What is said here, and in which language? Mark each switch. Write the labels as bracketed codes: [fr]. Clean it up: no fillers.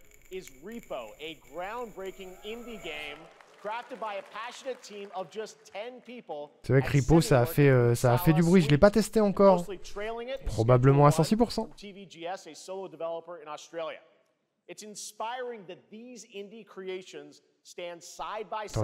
[en] Is Repo, a groundbreaking indie game crafted by a passionate team of just 10 people. [fr] C'est vrai que Repo, ça a fait du bruit. Je l'ai pas testé encore. Probablement à 106%. [en] TVGS, a solo developer in Australia. It's inspiring that these indie creations stand side by side.